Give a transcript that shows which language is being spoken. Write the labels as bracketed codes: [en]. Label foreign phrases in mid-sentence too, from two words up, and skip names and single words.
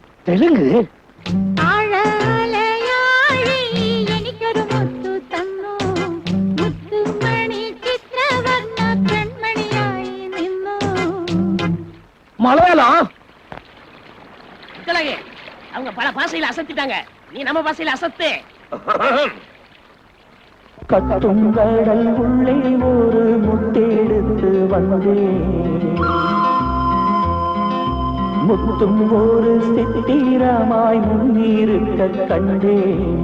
[ta] தெலுங்கு. [ml] ആഴാലയാഴി എനിക്കൊരു മുത്തു തന്നു മുത്തുമണി ചിത്രവർണ്ണ കൺമണിയായി നിന്നു. [ta] மலையாளம். கிழங்கு அவங்க பல பாஷையில அசத்திட்டாங்க, நீ நம்ம பாஷையில அசத்து. கட்டும் கடல் உள்ளே ஒரு முத்தெடுத்து வந்தேன், முத்தும் ஒரு சித்திரமாய் முன்னிருக்க கண்டேன்.